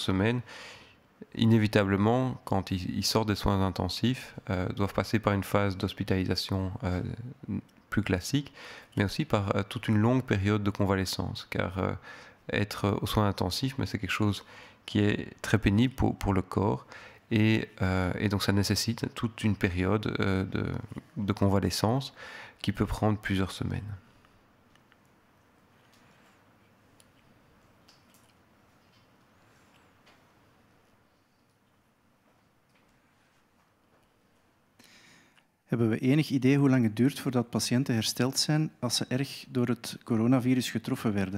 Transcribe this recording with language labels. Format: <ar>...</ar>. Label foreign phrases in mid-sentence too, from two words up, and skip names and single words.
<fr>semaines, inévitablement, quand ils sortent des soins intensifs, doivent passer par une phase d'hospitalisation plus classique, mais aussi par toute une longue période de convalescence, car être aux soins intensifs, c'est quelque chose qui est très pénible pour le corps, et donc ça nécessite toute une période de convalescence qui peut prendre plusieurs semaines.</fr> <nl>Hebben we enig idee hoe lang het duurt voordat patiënten hersteld zijn als ze erg door het coronavirus getroffen werden?</nl>